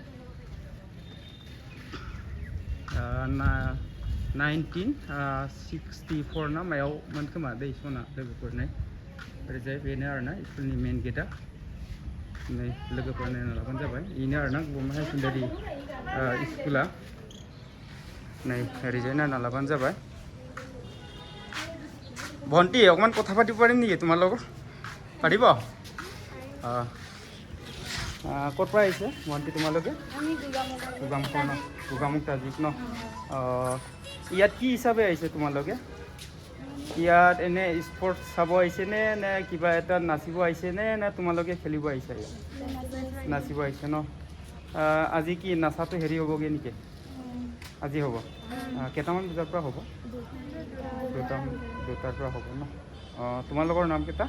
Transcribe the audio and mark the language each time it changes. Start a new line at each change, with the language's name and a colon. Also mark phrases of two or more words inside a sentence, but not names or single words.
Bodo: 1964 ना मायाव मोन खोमा दै सना लोगोफोर नै ओरैजाय बेनो आरोना स्कुलनि मेन गेटआ नै लोगोफोर नायना लाबानो जाबाय इनो आरोना गगामुग हायार सेकेन्डारि स्कुला नै ओरैजाय नायना लाबानो जाबाय
Assamese: ভণ্টি অকমান কথা পাতিব পাৰিম নেকি তোমাৰ লগত পাৰিব ক'ৰ পৰা আহিছে ভণ্টি তোমালোকে আমি গোগামুখ তাজিক ন ইয়াত কি হিচাপে আহিছে তোমালোকে ইয়াত এনে স্পৰ্টছ চাব আহিছে নে কিবা এটা নাচিব আহিছে নে তোমালোকে খেলিব আহিছে নাচিব আহিছে ন আজি কি নাচাটো হেৰি হ'বগৈ নেকি আজি হ'ব কেইটামান বজাৰ পৰা হ'ব দুটাৰ পৰা হ'ব ন তোমালোকৰ নাম কেইটা